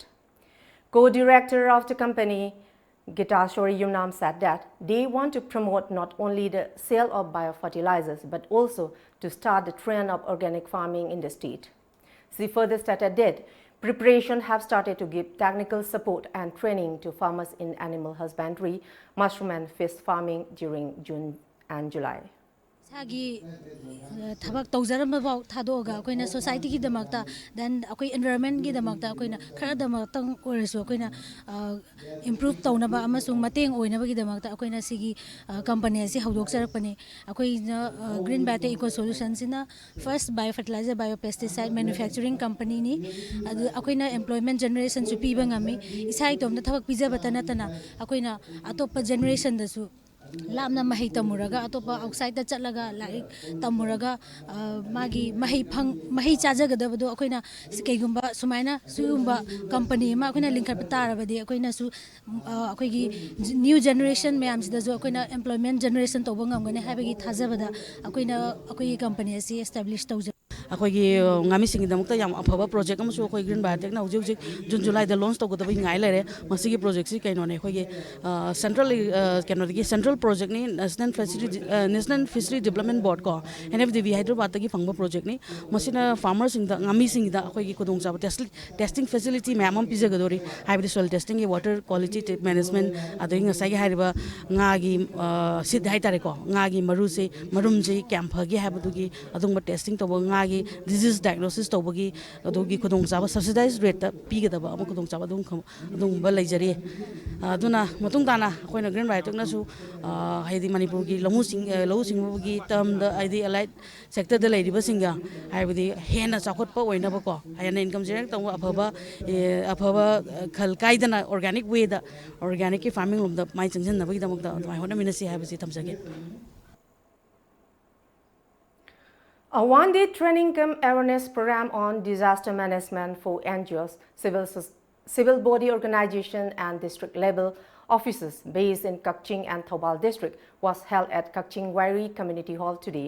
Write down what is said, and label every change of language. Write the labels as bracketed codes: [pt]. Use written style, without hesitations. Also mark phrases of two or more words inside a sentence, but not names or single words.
[en] Co-director of the company, Gitashori Yumnam, said that they want to promote not only the sale of biofertilizers but also to start the trend of organic farming in the state. She further stated that preparations have started to give technical support and training to farmers in animal husbandry, mushroom and fish farming during June and July. [mni] Sagi thabak tawjarama baw thadoga koina society ki damakta then akoi environment ki damakta koina khara damakta oreso koina improve tawnaba amasung mateng oinaba ki damakta koina sigi company ase hawdok sarakpani akoi Green Biotech Eco Solutions ina [en] first biofertilizer biopesticide manufacturing company [mni] ni akoina [en] employment generation [mni] su piba ngami isai tomna thabak pijaba tanatana akoina atopa generation dasu lamna mahi tamuraga atopa outside da chatlaga like tamuraga magi mahi chajagadabado akoina keigumba sumaina sugumba company ma akoina linkat tarabadi akoina su akoigi [en] new generation [mni] mayam sida jo akoina [en] employment generation [mni] toba ngamgane habagi thajabada akoina akoi company asi establish tawja akoigi ngami singidamukta yam afaba project amusu akoi Green Biotech na hujik June July da launch tawgadabai ngai lere masigi project si kaino ne akoigi central kanodagi [en] central project [mni] ni National Fishery Development Board ko NFDB Hyderabad tagi fangba project ni masina farmers sing da ngami sing da akoigi kodong chaba [en] testing facility [mni] ma'am pijagadori [en] hybrid soil testing water quality management [mni] adai ngasai hariba ngagi sid haitare ko ngagi maruse marumje camp hagi habudugi adungba testing tobo ngagi [en] disease diagnosis [mni] tobagi adogi kodong chaba subsidized rate ta pigadaba am kodong chaba adungba leijari aduna matung dana akoina Green Biotech na su haidi Manipur ki lau sing gi term da haidi [en] allied sector [mni] da leiriba singa haibadi hena chakot pa oina ba ko hayana [en] income generate [mni] tong afaba khal kaidana [en] organic way [mni] da organic ki farming lum da mai changjan na bagi damuk da mai hona minasi haibasi thamsage. [en] A one-day training cum awareness program on disaster management for NGOs, civil body organization and district level offices based in Kakching and Thoubal district was held at Kakching Wairi Community Hall today.